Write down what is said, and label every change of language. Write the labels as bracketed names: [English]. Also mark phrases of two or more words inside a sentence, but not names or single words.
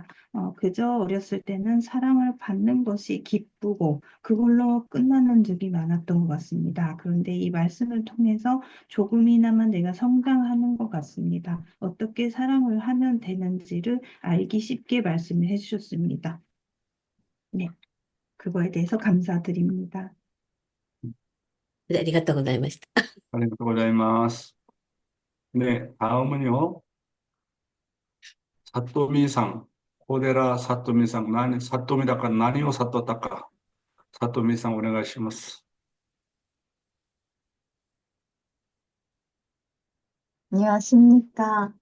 [Korean] 그저 어렸을 때는 사랑을 받는 것이 기쁘고, 그걸로 끝나는 적이 많았던 것 같습니다. 그런데 이 말씀을 통해서 조금이나마 내가 성장하는 것 같습니다. 어떻게 사랑을 하면 되는지를 알기 쉽게 말씀을 해주셨습니다. 네, 그거에 대해서 감사드립니다. [Japanese] ありがとうございました。ありがとうございます。 [Korean] 네, 다음은요. [Japanese] さとみさん、小寺さとみさん、さとみだか、何を さとだか、さとみさん お願いします. [Korean] 안녕하십니까.